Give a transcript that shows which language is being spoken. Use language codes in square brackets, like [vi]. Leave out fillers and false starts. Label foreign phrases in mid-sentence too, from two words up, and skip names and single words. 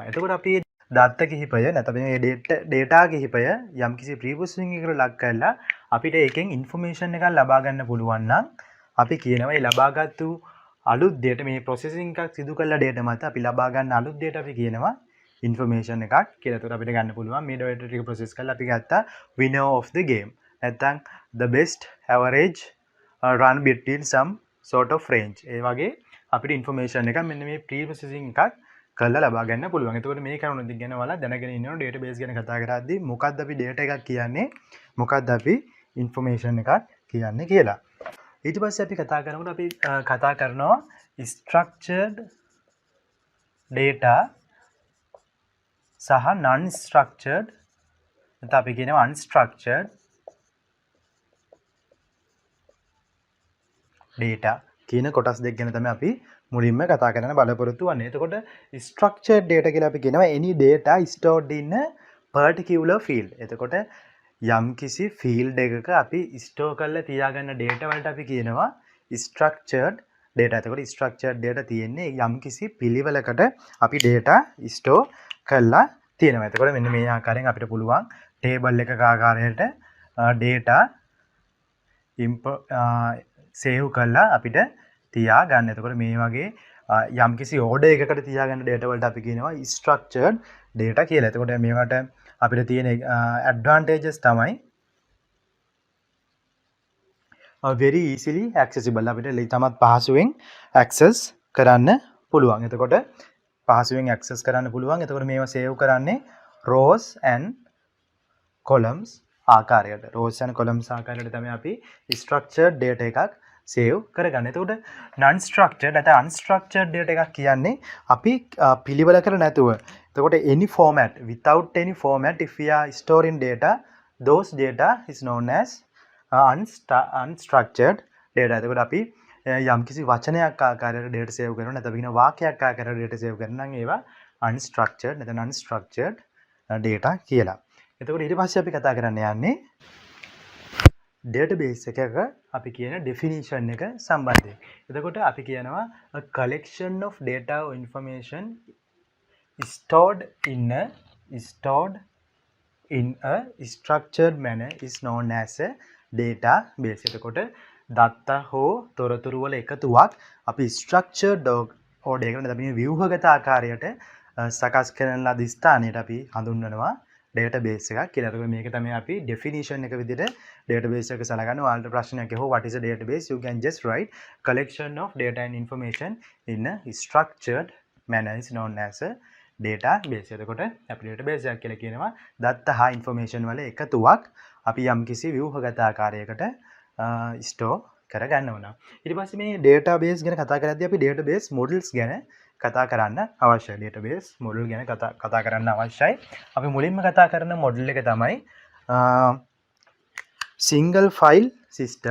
[si] එතකොට අපි දත්ත කිහිපය නැත්නම් මේ data කිහිපය යම්කිසි pre-processing එකකට ලක් කරලා අපිට ඒකෙන් information එකක් ලබා ගන්න පුළුවන් නම් අපි කියනවා මේ ලබාගත්තු අලුත් data මේ processing එකක් සිදු කළ data මත අපි ලබා ගන්න අලුත් data අපි කියනවා information එකක් කියලා. ඒකට අපිට ගන්න පුළුවන් මේ data ටික process කරලා අපි ගත්තා [en] winner of the game. නැත්නම් the best average run between some sort of range. [si] ඒ වගේ අපිට information එකක් මෙන්න මේ pre-processing එකක් කරලා ලබා ගන්න පුළුවන්. එතකොට මේ කරුණු දිග ගැන ඔයාලා දැනගෙන ඉන්න ඕන database ගැන කතා කරද්දී මොකක්ද අපි data එකක් කියන්නේ මොකක්ද අපි information එකක් කියන්නේ කියලා. ඊට පස්සේ අපි කතා කරනකොට අපි කතා කරනවා [en] structured data [si] සහ [en] non structured [si] නැත්නම් අපි කියනවා [en] unstructured data [si] කියන කොටස් දෙක ගැන තමයි අපි මුලින්ම කතා කරන්න බලාපොරොත්තු වෙන්නේ. [en] එතකොට structured data [si] කියලා අපි කියනවා [en] any data stored in a particular field. [si] එතකොට යම්කිසි field එකක අපි store කරලා තියාගන්න data වලට අපි කියනවා [en] structured data. [si] එතකොට [en] structured data [si] තියෙන්නේ යම්කිසි පිළිවෙලකට අපි data store කරලා තියෙනවා. එතකොට මෙන්න මේ ආකාරයෙන් අපිට පුළුවන් table එකක ආකාරයට data save කරලා අපිට තියා ගන්න. එතකොට මේ වගේ යම්කිසි order එකකට තියාගන්න data වලට අපි කියනවා [en] structured data [si] කියලා. එතකොට මේවට අපිට තියෙන advantages තමයි [en] very easily accessible. [si] අපිට තමත් පහසුවෙන් access කරන්න පුළුවන්. එතකොට පහසුවෙන් access කරන්න පුළුවන්. එතකොට මේවා save කරන්නේ [en] rows and columns [si] ආකාරයට. [en] rows and columns [si] ආකාරයට තමයි අපි [en] structured data [si] එකක් save කරගන්න. එතකොට [en] non structured [si] නැත්නම් [en] unstructured data [si] එකක් කියන්නේ අපි පිළිවෙල කර නැතුව. [en] එතකොට any format without any format if we are storing data those data is known as unstructured data. [si] එතකොට අපි යම්කිසි වචනයක් ආකාරයට data save කරනවා නැත්නම් අපි කියන වාක්‍යයක් ආකාරයට data save කරනවා නම් ඒවා unstructured නැත්නම් [en] unstructured data [si] කියලා. එතකොට ඊට පස්සේ අපි කතා කරන්න යන්නේ database එකක අපි කියන definition එක සම්බන්ධයෙන්. එතකොට අපි කියනවා [en] a collection of data or information stored in a structured manner is known as a database. [si] එතකොට දත්ත හෝ තොරතුරු වල එකතුවක් අපි [en] structured order [si] එකකට නැත්නම් අපි ව්‍යුහගත ආකාරයට සකස් කරන ලද ස්ථානයට අපි හඳුන්වනවා database එකක් කියලා. එතකොට මේක තමයි අපි definition එක විදිහට database එක සලකන්නේ. ඔයාලට ප්‍රශ්නයක් ඇහුවා [en] what is a database? You can just write collection of data and information in a structured manner is known as a database. [si] එතකොට අපි database එකක් කියලා කියනවා දත්ත හා information වල එකතුවක් අපි යම්කිසි ව්‍යුහගත ආකාරයකට store කරගන්න ඕන. ඊට පස්සේ මේ database ගැන කතා කරද්දී අපි [en] database models [si] ගැන කතා කරන්න අවශ්‍යයි. database model ගැන කතා කරන්න අවශ්‍යයි. අපි මුලින්ම කතා කරන model එක තමයි [en] single file system.